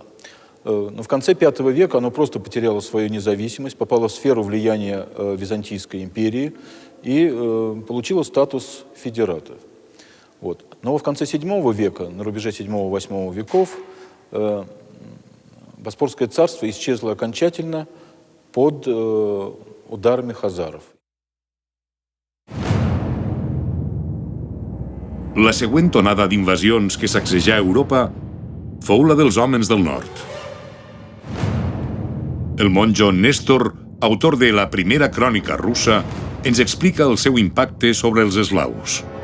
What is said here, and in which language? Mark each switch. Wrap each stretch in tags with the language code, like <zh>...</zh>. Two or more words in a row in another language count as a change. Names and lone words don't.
<ru>Но в конце V века оно просто потеряло свою независимость, попало в сферу влияния Византийской империи и получило статус федерата. Вот. Но в конце VII века, на рубеже VII-VIII веков, Боспорское царство исчезло окончательно под ударами хазаров.</ru> <ca>La següent onada d'invasions que sacsejà Europa fou la dels homes del nord. El monjo Néstor, autor de la primera crònica russa, ens explica el seu impacte sobre els eslaus.</ca>